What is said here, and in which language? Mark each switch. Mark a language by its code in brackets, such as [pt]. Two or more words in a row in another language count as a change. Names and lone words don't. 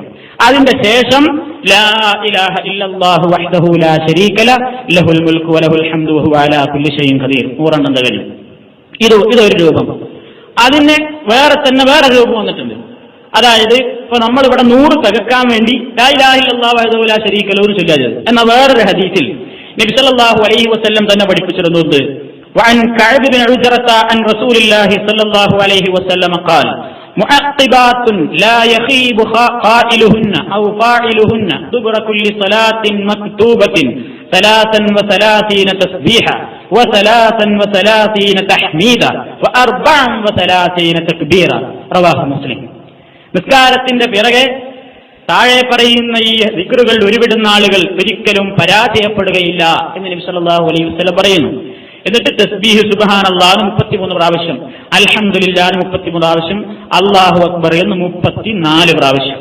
[ml] അതിന്റെ ശേഷം [ar] لا إله إلا الله وحده لا شريك له له الملك وله الحمد وهو على كل شيء قدير. [ml] 100 തികഞ്ഞു. ഇതൊരു രൂപം. അതിന് വേറെ രൂപം വന്നിട്ടുണ്ട്. അതായത് ഇപ്പൊ നമ്മളിവിടെ 100 തികക്കാൻ വേണ്ടി [ar] لا إله إلا الله وحده لا شريك له [ml] ചൊല്ലിയത്. എന്നാൽ വേറൊരു ഹദീസിൽ നബി [ar] صلى الله عليه وسلم [ml] തന്നെ പഠിപ്പിച്ചിരുന്നുണ്ട്. [ar] وعن كعب بن عجرة عن رسول الله صلى الله عليه وسلم قال معقبات لا يخيب قائلهن أو فاعلهن دبر كل صلاة مكتوبة 33 تسبيحا و33 تحميدا و34 تكبيرا. رواه مسلم. [ml] നിസ്കാരത്തിന്റെ പിറകെ താഴെ പറയുന്ന ഈ ദിക്റുകൾ ഉരുവിടുന്ന ആളുകൾ ഒരിക്കലും പരാജയപ്പെടുകയില്ല എന്ന് നബി [ar] صلى الله عليه وسلم [ml] പറയുന്നു. എന്നിട്ട് തസ്ബീഹ് സുബ്ഹാനല്ലാഹ് 33 പ്രാവശ്യം, അൽഹംദുലില്ലാഹ് 33 പ്രാവശ്യം, [ar] الله أكبر [ml] എന്ന് 34 പ്രാവശ്യം.